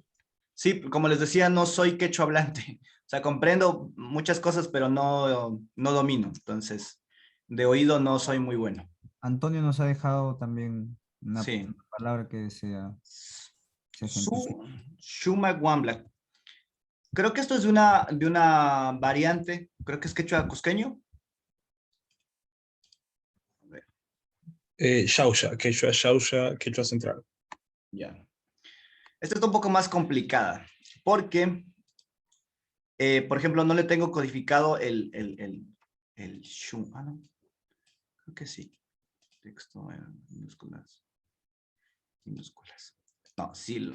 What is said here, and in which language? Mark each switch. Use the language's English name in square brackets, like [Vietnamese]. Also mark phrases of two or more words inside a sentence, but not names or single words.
[Spanish] Sí, como les decía, no soy quechua hablante. O sea, comprendo muchas cosas, pero no domino. Entonces, de oído no soy muy bueno. Antonio nos ha dejado también Sí. una palabra que se ejemplifica. [Quechua] Shumak Wambla. [Spanish] Creo que esto es de una variante. Creo que es quechua cusqueño. Xauxa, quechua central. Ya. Esta está un poco más complicada. Porque, por ejemplo, no le tengo codificado el shum. Ah, no. Creo que sí. Texto en minúsculas. Minúsculas. No, sí.